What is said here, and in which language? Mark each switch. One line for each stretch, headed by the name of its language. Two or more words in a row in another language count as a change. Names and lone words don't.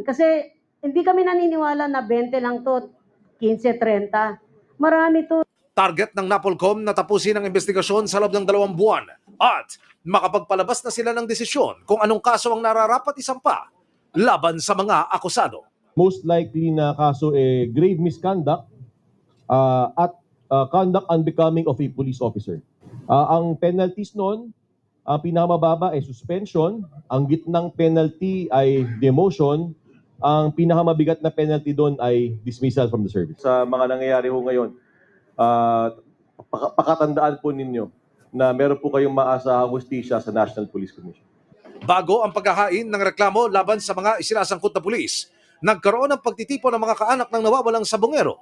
Filipino: Kasi hindi kami naniniwala na 20 lang to, 15, 30. Marami to. Target ng NAPOLCOM na tapusin ang investigasyon sa loob ng 2 buwan at makapagpalabas na sila ng desisyon kung anong kaso ang nararapat isampa laban sa mga akusado.
English: Most likely
Filipino: na kaso
English: grave misconduct at conduct unbecoming of a police officer.
Filipino: Ang penalties noon, ang pinakamababa ay suspension, ang gitnang penalty ay demotion, ang pinakamabigat na penalty doon ay
English: dismissal from the service.
Filipino: Sa mga nangyayari ho ngayon, pakatandaan po ninyo na meron po kayong maasahang hustisya sa National Police Commission. Bago ang paghahain ng reklamo laban sa mga isinasangkot na pulis, nagkaroon ng pagtitipon ng mga kaanak ng nawawalang sabungero.